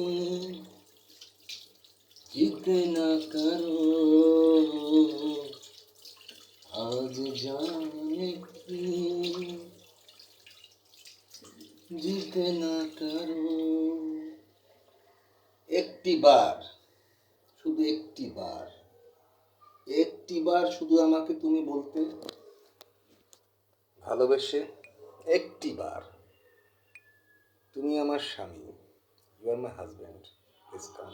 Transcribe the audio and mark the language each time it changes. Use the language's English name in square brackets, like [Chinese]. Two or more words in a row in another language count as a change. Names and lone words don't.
[Hindi] जिद न करो, आज जाने की जिद न करो। [Bangla] একটি বার, শুধু একটি বার, একটি বার শুধু আমাকে তুমি বলতে ভালোবেসে, একটি বার, তুমি আমার স্বামী, [English] you are my husband, please come.